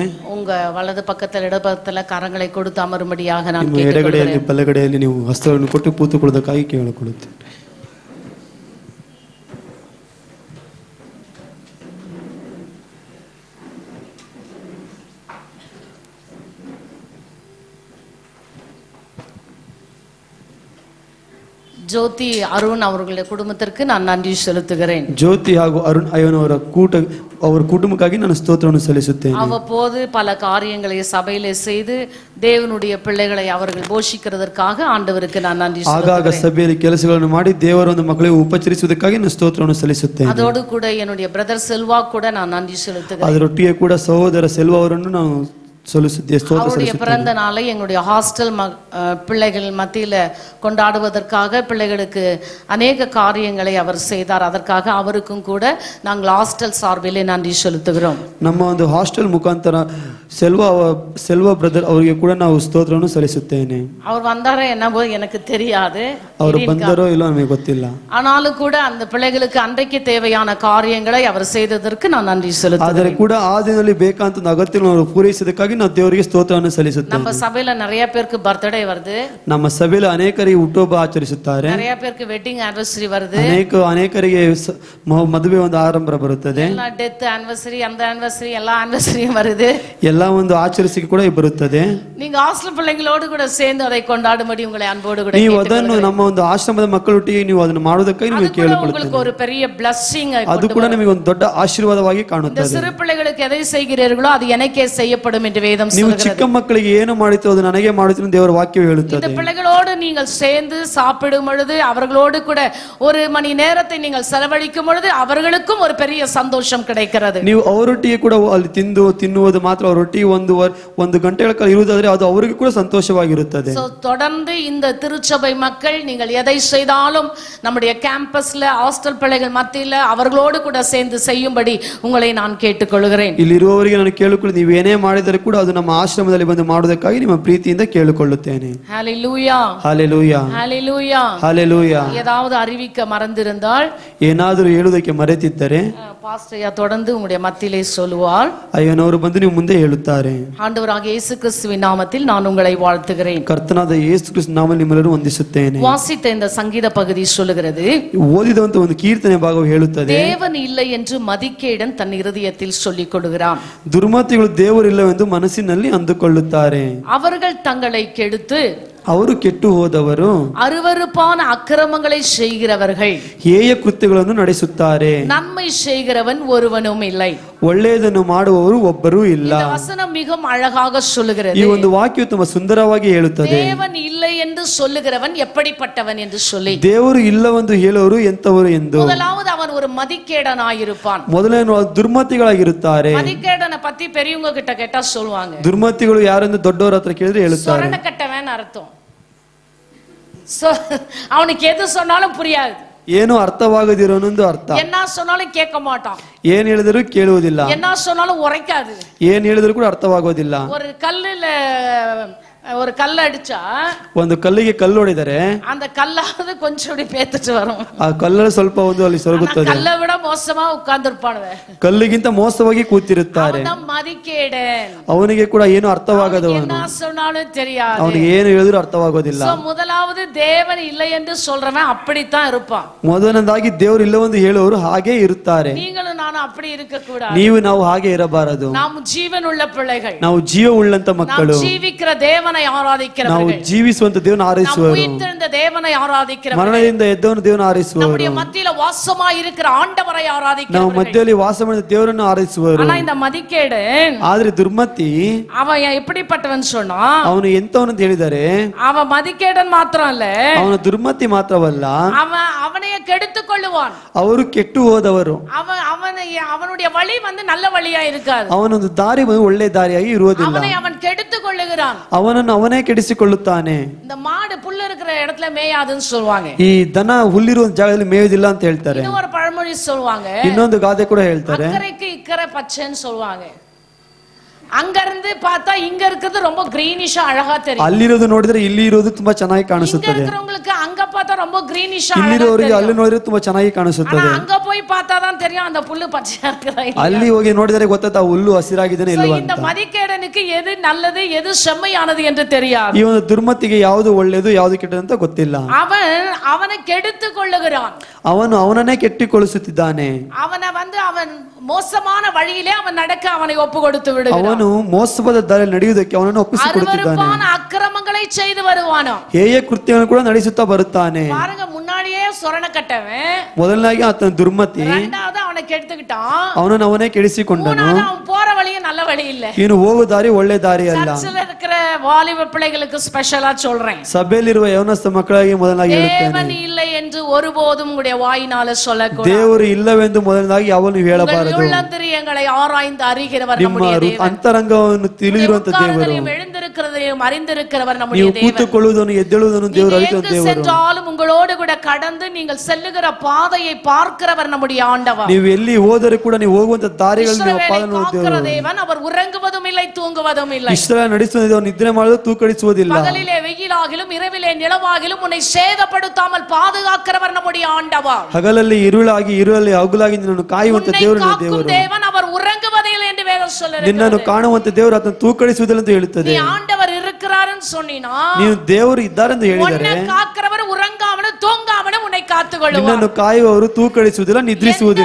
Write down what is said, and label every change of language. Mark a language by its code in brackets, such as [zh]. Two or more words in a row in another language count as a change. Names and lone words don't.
[ta] உங்க வலது பக்கத்தில் இடப்பக்கத்தில் கரங்களை கொடுத்து அமரும்படியாக நான் [kn] ನಿಮ್ಮ ಎಡಗಡೆಯಲ್ಲಿ ಬಲಗಡೆಯಲ್ಲಿ ನೀವು ಹಸ್ತವನ್ನು ಕೊಟ್ಟು ಕೂತುಕೊಳ್ಳುವುದಕ್ಕಾಗಿ ಕೇಳಿಕೊಳ್ಳುತ್ತೇನೆ. [ta] ஜோதி அருண் அவர்களுடைய குடும்பத்திற்கு நான் நன்றி செலுத்துகிறேன். [kn] ಜ್ಯೋತಿ ಹಾಗೂ ಅರುಣ್ ಅಯ್ಯನ್ ಅವರ ಕುಟುಂಬಕ್ಕಾಗಿ ನಾನು ಸ್ತೋತ್ರವನ್ನು ಸಲ್ಲಿಸುತ್ತೇನೆ. [ta] அவ்வப்போது பல காரியங்களை சபையிலே செய்து தேவனுடைய பிள்ளைகளை அவர்கள் போஷிக்கிறதற்காக ஆண்டவருக்கு நான் நன்றி [kn] ಆಗಾಗ [ta] செலுத்துகிறேன். [kn] ಸಭೆಯಲ್ಲಿ ಕೆಲಸಗಳನ್ನು ಮಾಡಿ ದೇವರ ಒಂದು ಮಕ್ಕಳಿಗೆ ಉಪಚರಿಸುವುದಕ್ಕಾಗಿ ನಾನು ಸ್ತೋತ್ರವನ್ನು ಸಲ್ಲಿಸುತ್ತೇನೆ. [ta] அதோடு கூட என்னுடைய பிரதர் செல்வா கூட நான் நன்றி செலுத்துகிறேன். [kn] ಅದರೊಟ್ಟಿಗೆ ಕೂಡ ಸಹೋದರ ಸೆಲ್ವ ಅವರನ್ನು ನಾವು [ta] அவருடைய பிறந்த நாளை எங்களுடைய ஹாஸ்டல் பிள்ளைகள் மத்தியில கொண்டாடுவதற்காக பிள்ளைகளுக்கு அநேக காரியங்களை அவர் செய்தார். அதற்காக அவருக்கும் கூட நாங்கள் ஹாஸ்டல் சார்பிலே நன்றி செலுத்துகிறோம். [kn] ನಮ್ಮ ಒಂದು ಹಾಸ್ಟೆಲ್ ಮುಖಾಂತರ ಸೆಲ್ವ ಬ್ರದರ್ ಅವರಿಗೆ ಕೂಡ ನಾವು ಸ್ತೋತ್ರವನ್ನು ಸಲ್ಲಿಸುತ್ತೇನೆ. [ta] அவர் வந்தாரோ என்னவோ எனக்கு தெரியாது. [kn] ಅವರು ಬಂದರೋ ಇಲ್ಲೋ ನಮಗೆ ಗೊತ್ತಿಲ್ಲ. [ta] ஆனாலும் கூட அந்த பிள்ளைகளுக்கு அன்றைக்கு தேவையான காரியங்களை அவர் செய்ததற்கு நான் நன்றி செலுத்துகிறேன். [kn] ಆದರೆ ಕೂಡ ಆ ದಿನದಲ್ಲಿ ಬೇಕಾದಂತ ಅಗತ್ಯವನ್ನು ಪೂರೈಸಿದಕ್ಕಾಗಿ ನಾವು ದೇವರಿಗೆ ಸ್ತೋತ್ರವನ್ನು ಸಲ್ಲಿಸುತ್ತೇವೆ. [ta] நம்ம சபையில நிறைய பேருக்கு பர்த்டே வருது. [kn] ನಮ್ಮ ಸಭೆಯಲ್ಲಿ ಅನೇಕರಿಗೆ ಹುಟ್ಟುಹಬ್ಬ ಆಚರಿಸುತ್ತಾರೆ. [ta] நிறைய பேருக்கு [en] wedding anniversary [ta] வருது. [kn] ಅನೇಕರಿಗೆ ಮದುವೆ ಒಂದು ಆರಂಭ ಬರುತ್ತದೆ. [ta] ಎಲ್ಲ [en] death anniversary [ta] அந்த ಆನಿವರ್ಸರಿ ಎಲ್ಲ ಆನಿವರ್ಸರಿயும் வருது. [kn] ಎಲ್ಲ ಒಂದು ಆಚರಿಸಿಕೆ ಕೂಡ ಬರುತ್ತದೆ. [ta] நீங்க ஹாஸ்டல் பிள்ளைகளோடு கூட சேர்ந்து அதை கொண்டாடும்படி உங்களை அன்போடு கூட [kn] ನೀವು ಅದನ್ನು ನಮ್ಮ ಒಂದು ಆಶ್ರಮದ ಮಕ್ಕಳೊಟ್ಟಿಗೆ ನೀವು ಅದನ್ನು ಮಾಡೋದಕ್ಕಾಗಿ ನಿಮಗೆ ಕೇಳಿಕೊಳ್ಳುತ್ತೇನೆ. [ta] உங்களுக்கு ஒரு பெரிய blessing [kn] ಅದು ಕೂಡ ನಿಮಗೆ ಒಂದು ದೊಡ್ಡ ಆಶೀರ್ವಾದವಾಗಿ ಕಾಣುತ್ತದೆ. [ta] இந்த சிறு பிள்ளைகளுக்கு எதை செய்கிறீர்களோ அது எனக்கே செய்யப்படும் என்று வேதம் [kn] ನೀವು [ta] சொல்கிறது. [kn] ಚಿಕ್ಕ ಮಕ್ಕಳಿಗೆ ಏನು ಮಾಡುತ್ತೀರೋ ಅದು ನನಗೆ ಮಾಡುತ್ತೀನಿ ದೇವರ ವಾಕ್ಯ ವಾಕ್ಯವು ಹೇಳುತ್ತದೆ. [ta] இந்த பிள்ளைகளோடு நீங்கள் சேர்ந்து சாப்பிடும் பொழுது அவர்களோடு கூட ஒரு மணி நேரத்தை நீங்கள் செலவழிக்கும் பொழுது அவர்களுக்கும் ஒரு பெரிய சந்தோஷம் கிடைக்கிறது. [kn] ನೀವು ಅವರೊಟ್ಟಿಗೆ ಕೂಡ ಅಲ್ಲಿ ತಿನ್ನುವುದು ಮಾತ್ರ ಅವರೊಟ್ಟಿಗೆ ಒಂದು ಗಂಟೆಗಳ ಕಾಲ ಇರುವುದಾದ್ರೆ ಅದು ಅವರಿಗೆ ಕೂಡ ಸಂತೋಷವಾಗಿರುತ್ತದೆ. [ta] தொடர்ந்து இந்த திருச்சபை மக்கள் நீங்கள் எதை செய்தாலும் நம்முடைய கேம்பஸ்ல ஹாஸ்டல் பிள்ளைகள் மத்தியில அவர்களோடு கூட சேர்ந்து செய்யும்படி உங்களை நான் கேட்டுக்கொள்கிறேன். [kn] ಇಲ್ಲಿರುವವರಿಗೆ ನಾನು ಕೇಳಿಕೊಳ್ಳಿ ನೀವು ಏನೇ ಮಾಡಿದರೂ ಕೂಡ ಅದು ನಮ್ಮ ಆಶ್ರಮದಲ್ಲಿ ಬಂದು ಮಾಡುವುದಕ್ಕಾಗಿ ನಿಮ್ಮ ಪ್ರೀತಿಯಿಂದ ಕೇಳಿಕೊಳ್ಳುತ್ತೇನೆ. [ta] ஹalleluya ஹalleluya ஹalleluya ஹalleluya. ஏதாவது அறிவிக்க மறந்திருந்தால் [kn] ಏನಾದರೂ ಹೇಳುವುದಕ್ಕೆ ಮರೆತಿದ್ದರೆ [ta] பாஸ்டர் தொடர்ந்து உங்களுடைய மத்தியிலே சொல்லுவார். [kn] ಅಯ್ಯನವರು ಬಂದು ನೀವು ಮುಂದೆ ಹೇಳುತ್ತಾರೆ. [ta] ஆண்டவராகிய இயேசு கிறிஸ்துவின் நாமத்தில் நான் உங்களை வாழ்த்துகிறேன். [kn] ಕರ್ತನಾದ ಯೇಸು ಕ್ರಿಸ್ತನ ನಾಮದಲ್ಲಿ ನಿಮ್ಮೆಲ್ಲರೂ ವಂದಿಸುತ್ತೇನೆ. [ta] வாசித்த இந்த சங்கீத பகுதி சொல்லுகிறது, [kn] ಓದಿದಂತ ಒಂದು ಕೀರ್ತನೆ ಭಾಗವು ಹೇಳುತ್ತದೆ, [ta] தேவன் இல்லை என்று மதிகேடன் தன் இருதயத்தில் சொல்லிக் கொள்கிறான். [kn] ದುರ್ಮತಿಗಳು ದೇವರಿಲ್ಲವೆಂದು ಮನಸ್ಸಿನಲ್ಲಿ ಅಂದುಕೊಳ್ಳುತ್ತಾರೆ. [ta] அவர்கள் தங்களை கெடுத்து [kn] ಅವರು ಕೆಟ್ಟು ಹೋದವರು [ta] அருவருப்பான அக்கிரமங்களை செய்கிறவர்கள் [kn] ಹೇಯ ಕೃತ್ಯಗಳನ್ನು ನಡೆಸುತ್ತಾರೆ. [ta] நன்மை செய்கிறவன் ஒருவனும் இல்லை. [kn] ಒಳ್ಳೆಯದನ್ನು ಮಾಡುವವರು ಒಬ್ಬರೂ ಇಲ್ಲ. [ta] இந்த வசனம் மிகவும் அழகாக சொல்லுகிறது. [kn] ಈ ಒಂದು ವಾಕ್ಯವು ತುಂಬಾ ಸುಂದರವಾಗಿ ಹೇಳುತ್ತದೆ. [ta] தேவன் இல்லை என்று சொல்லுகிறவன் எப்படிப்பட்டவன் என்று சொல்லி. [kn] ದೇವರು ಇಲ್ಲವೆಂದು ಹೇಳುವರು ಎಂತವರು ಎಂದು. [ta] முதலாவது அவன் ஒரு மதிகேடனாயிருப்பான். [kn] ಮೊದಲನೇ ದುರ್ಮತಿಗಳಾಗಿರುತ್ತಾರೆ. [ta] மதிகேடனை பத்தி பெரியவங்க கிட்ட கேட்டா சொல்லுவாங்க. [kn] ದುರ್ಮತಿಗಳು ಯಾರೆಂದು ದೊಡ್ಡವರ ಹತ್ರ ಕೇಳಿದ್ರೆ ಹೇಳುತ್ತಾರೆ. [ta] சொரண கட்டவன் அர்த்தம். அவனுக்கு எது சொன்னாலும் புரியாது. [kn] ಏನು ಅರ್ಥವಾಗದಿರೋನೊಂದು ಅರ್ಥ. [ta] என்ன சொன்னாலும் கேட்க மாட்டான். [kn] ಏನ್ ಹೇಳಿದ್ರು ಕೇಳುವುದಿಲ್ಲ. [ta] என்ன சொன்னாலும் உரைக்காது. [kn] ಏನ್ ಹೇಳಿದ್ರು ಕೂಡ ಅರ್ಥವಾಗೋದಿಲ್ಲ. [ta] ஒரு கல்ல அடிச்சா [kn] ಒಂದು ಕಲ್ಲಿಗೆ ಕಲ್ಲು ಹೊಡೆದರೆ [ta] அந்த கல்லாவது கொஞ்சம் பேத்துட்டு வரும். [kn] ಆ ಕಲ್ಲಲ್ಲಿ ಸ್ವಲ್ಪ ಒಂದು ಅಲ್ಲಿ ಸೊರಗುತ್ತದೆ. [ta] கல்லை விட மோசமா உட்கார்ந்திருப்பானே. [kn] ಕಲ್ಲಿಗಿಂತ ಮೋಸವಾಗಿ ಕೂತಿರುತ್ತಾರೆ. [ta] அவன் மதிகேடன். [kn] ಅವನಿಗೆ ಕೂಡ ಏನು ಅರ್ಥವಾಗದವನು. [ta] என்ன சொன்னாலும் தெரியாது. [kn] ಅವನಿಗೆ ಏನು ಹೇಳಿದ್ರು ಅರ್ಥವಾಗೋದಿಲ್ಲ. [ta] முதலாவது தேவன் இல்லை என்று சொல்றவன் அப்படித்தான் இருப்பான். [kn] ಮೊದಲನೇದಾಗಿ ದೇವರು ಇಲ್ಲವೆಂದು ಹೇಳುವವರು ಹಾಗೆ ಇರುತ್ತಾರೆ. [ta] நீங்களும் நானும் அப்படி இருக்க கூடாது. [kn] ನಾವು ಹಾಗೆ ಇರಬಾರದು. [ta] நாம் ಜೀವನುಳ್ಳ பிள்ளைகள். [kn] ನಾವು ಜೀವ ಉಳ್ಳಂತ ಮಕ್ಕಳು. [ta] ನಾವು ಜೀವಿக்கிற தேவனை ஆராதிக்கிறவர்கள். [kn] ನಾವು ಜೀವಿಸುವಂತ ದೇವರನ್ನು ಆರಾಧಿಸುವವರು. [ta] ನಾವು ಉಯಿರ್ತೆழுந்த தேவனை ಆರಾಧಿக்கிறவர்கள். [kn] ಮರಣದಿಂದ ಎದ್ದವನು ದೇವರನ್ನು ಆರಾಧಿಸುವವರು. [ta] நம்முடைய மத்தியில வாசமாய் இருக்கிற ஆண்டவரை ஆராதிக்கிறவர்கள். [kn] ನಾವು ಮಧ್ಯದಲ್ಲಿ ವಾಸ ಮಾಡಿದ ದೇವರನ್ನು ಆರಾಧಿಸುವವರು. [ta] ஆனா இந்த மதிகேடன் [kn] ಆದ್ರೆ ದುರ್ಮತಿ [ta] அவன் எப்படிப்பட்டவன் சொன்னா [kn] ಅವನು ಎಂತವನು ಅಂತ ಹೇಳಿದರೆ [ta] அவன் மதிகேடன் மாத்திரம் அல்ல, [kn] ಅವನು ದುರ್ಮತಿ ಮಾತ್ರವಲ್ಲ, [ta] அவனைய கெடுத்துக் கொள்ளுவான். [kn] ಅವರು ಕೆಟ್ಟು ಹೋದವರು. [ta] அவனுடைய வழி நல்ல வழியா இருக்காது. [kn] ಅವನೊಂದು ದಾರಿ ಒಳ್ಳೆ ದಾರಿಯಾಗಿ ಇರುವುದಿಲ್ಲ. [ta] அவன் கெடுத்துக் கொள்ளுகிறான். [kn] ಅವನನ್ನು ಅವನೇ ಕೆಡಿಸಿಕೊಳ್ಳುತ್ತಾನೆ. [ta] இந்த மாடு புல்லு இருக்கிற இடத்துல மேயாதுன்னு சொல்வாங்க. [kn] ಈ ದನ ಹುಲ್ಲಿರುವ ಜಾಗದಲ್ಲಿ ಮೇಯುವುದಿಲ್ಲ ಅಂತ ಹೇಳ್ತಾರೆ. [ta] இன்னொரு பழமொழி சொல்வாங்க. [kn] ಇನ್ನೊಂದು ಗಾದೆ ಕೂಡ ಹೇಳ್ತಾರೆ, [ta] அக்கறைக்கு இக்கரை பச்சைன்னு சொல்வாங்க. அங்க இருந்து பார்த்தா இங்க இருக்குது ரொம்ப கிரீனிஷா அழகா தெரியும். [kn] ಅಲ್ಲಿರೋದು ನೋಡಿದ್ರೆ ಇಲ್ಲಿ ಇರೋದು ತುಂಬಾ ಚೆನ್ನಾಗಿ ಕಾಣಿಸುತ್ತದೆ. [ta] இங்க இருக்கிறவங்களுக்கு அங்க பார்த்தா ரொம்ப கிரீனிஷா அழகா [kn] ಇಲ್ಲಿರೋರಿಗೆ ಅಲ್ಲಿ ನೋಡಿದ್ರೆ ತುಂಬಾ ಚೆನ್ನಾಗಿ ಕಾಣಿಸುತ್ತದೆ. [ta] ஆனா அங்க போய் பார்த்தா தான் தெரியும் அந்த புல்லு பச்சையா இருக்குதா இல்லையா. [kn] ಅಲ್ಲಿ ಹೋಗಿ ನೋಡಿದರೆ ಗೊತ್ತಾಗ್ತಾ ಹುಲ್ಲು ಹಸಿರಾಗಿದೆನೇ ಇಲ್ವಾ ಅಂತ. [ta] இந்த மதிகேடனுக்கு எது நல்லது எது செம்மையானது என்று தெரியாது. [kn] ಈ ಒಂದು ದುರ್ಮತಿಗೆ ಯಾವುದು ಒಳ್ಳೆಯದು ಯಾವುದು ಕೆಟ್ಟದ್ದು ಅಂತ ಗೊತ್ತಿಲ್ಲ. [ta] அவனை கெடுத்துக் கொள்ளுகிறான். [kn] ಅವನು ಅವನನ್ನೇ ಕೆಟ್ಟಿಕೊಳ್ಳಿಸುತ್ತಿದ್ದಾನೆ. [ta] அவன் மோசமான வழியிலே அவன் நடக்க அவனை ஒப்பு கொடுத்து விடுகிறான். [kn] ಅವನು ಮೋಸವಾದ ದಾರಿಯಲ್ಲಿ ನಡೆಯುವುದಕ್ಕೆ ಅವನನ್ನು ಒಪ್ಪಿಸಿಕೊಡುತ್ತಿದ್ದಾನೆ. [ta] அருவருப்பான அக்கிரமங்களை செய்து வருவானோ. [kn] ಹೇಯ ಕೃತ್ಯವನ್ನು ಕೂಡ ನಡೆಸುತ್ತಾ ಬರುತ್ತಾನೆ. [ta] பாருங்க, முன்னாடியே சொரண கட்டவன், [kn] ಮೊದಲನಾಗಿ ಆತನ ದುರ್ಮತಿ, [ta] இரண்டாவது அவனை கெடுத்துக்கிட்டான், [kn] ಅವನನ್ನು ಅವನೇ ಕೆಡಿಸಿಕೊಂಡನು. [ta] மூணாவது அவன் போற வழியே நல்ல வழி இல்ல. [kn] ಇನ್ನು ಹೋಗುವ ದಾರಿ ಒಳ್ಳೆ ದಾರಿ ಅಲ್ಲ. [ta] சர்ச்சில் இருக்கிற வாலிப பிள்ளைகளுக்கு ஸ்பெஷலா சொல்றேன். [kn] ಸಭೆಯಲ್ಲಿರುವ ಯೌವನಸ್ಥ ಮಕ್ಕಳಿಗೆ ಮೊದಲಾಗಿ ಹೇಳುತ್ತೇನೆ, [ta] தேவன் இல்லை என்று ஒருபோதும் உங்களுடைய வாயினால சொல்லக்கூடாது. [kn] ದೇವರು ಇಲ್ಲವೆಂದು ಮೊದಲಾಗಿ ಯಾವನು ಹೇಳಬಾರದು. [ta] உள்ளந்தரியங்களை ஆராய்ந்து அறிகிறவர் [kn] ನಿಮ್ಮ [ta] நம்முடைய தேவன். [kn] ಅಂತರಂಗವನ್ನು ತಿಳಿದಿರುವಂತ ದೇವರು. [ta] எழுந்திருக்கிறதையும் அறிந்திருக்கிறவர் நம்முடைய [kn] ನೀವು [ta] தேவன். [kn] ಕೂತುಕೊಳ್ಳುವುದನ್ನು ಎದ್ದೇಳುವುದನ್ನು ದೇವರು ಅರಿತ ದೇವರು. [ta] சென்றாலும் உங்களோடு கூட கடந்து நீங்கள் செல்லுகிற பாதையை பார்க்கிறவர் நம்முடைய ஆண்டவர். [kn] ನೀವು ಎಲ್ಲಿ ಹೋದರೂ ಕೂಡ ನೀವು ಹೋಗುವಂತ ದಾರಿಗಳನ್ನು ನೀವು ಪಾಲನೆ ಮಾಡುತ್ತೀರಿ. [ta] தேவன் அவர் உறங்குவதும் இல்லை தூங்குவதும் இல்லை. [kn] ಇಸ್ರಾಯೇಲ್ ನಡೆಸುವ ದೇವರು ನಿದ್ರೆ ಮಾಡುವುದು ತೂಕಡಿಸುವುದಿಲ್ಲ. [ta] பகலிலே வெயிலாகிலும் இரவிலே நிலவாகிலும் உன்னை சேதப்படுத்தாமல் பாதுகாக்கிறவர் நம்முடைய ஆண்டவர். [kn] ಹಗಲಲ್ಲಿ ಇರುಳಾಗಿ ಇರುಳಲ್ಲಿ ಹಗಲಾಗಿ ನಿನ್ನನ್ನು ಕಾಯುವಂತ ದೇವರು ದೇವರು. [ta] தேவன் அவர் உறங்குவதில்லை என்று வேதம் சொல்லுகிறது. [kn] ನಿನ್ನನ್ನು ಕಾಣುವಂತ ದೇವರು ಆತನು ತೂಕಡಿಸುವುದಿಲ್ಲ ಅಂತ ಹೇಳುತ್ತದೆ. [ta] நீ ஆண்டவர் இருக்கிறாருன்னு சொன்னீனா, [kn] ನೀವು ದೇವರು ಇದ್ದಾರೆ ಎಂದು ಹೇಳಿದರೆ, [ta] உன்னை காக்கிறவர் உறங்காமலும் தூங்காமலும் உன்னை காத்துக்கொள்ளுவார். [kn] ನಿನ್ನನ್ನು ಕಾಯುವವರು ತೂಕಡಿಸುವುದಿಲ್ಲ, ನಿದ್ರಿಸುವುದಿಲ್ಲ.